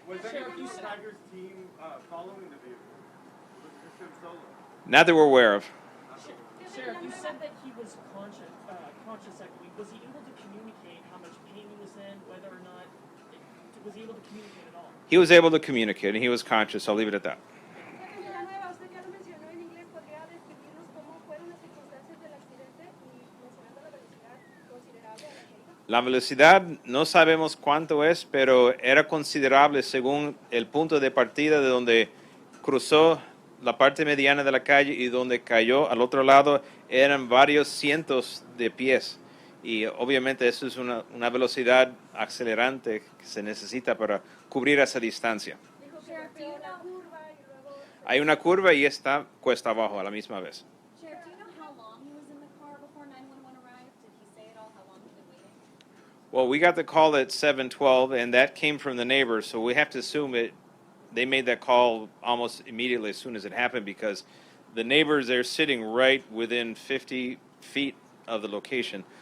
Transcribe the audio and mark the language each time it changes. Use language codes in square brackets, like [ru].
[en] Was anyone on Tiger's team following the vehicle? Was it just him solo? Not that we're aware of. Sheriff, you said that he was conscious, I believe. Was he able to communicate how much pain he was in, whether or not, was he able to communicate at all? He was able to communicate, and he was conscious. I'll leave it at that. [es] Señora Nueva, usted ya lo mencionó en inglés, ¿podría describirnos cómo fueron las circunstancias del accidente y mencionando la velocidad considerable a la que iba? La velocidad no sabemos cuánto es, pero era considerable según el punto de partida de donde cruzó la parte mediana de la calle y donde cayó al otro lado eran varios cientos de pies. Y obviamente eso es una velocidad acelerante que se necesita para cubrir esa distancia. Dijo que golpeó la curva y luego... Hay una curva y está cuesta abajo a la misma vez. [en] Sheriff, do you know how long he was in the car before 911 arrived? Did he say at all how long he'd been waiting? Well, we got the call at 7:12, and that came from the neighbors, so we have to assume they made that call almost immediately as soon as it happened because the neighbors, they're sitting right within 50 feet of the location.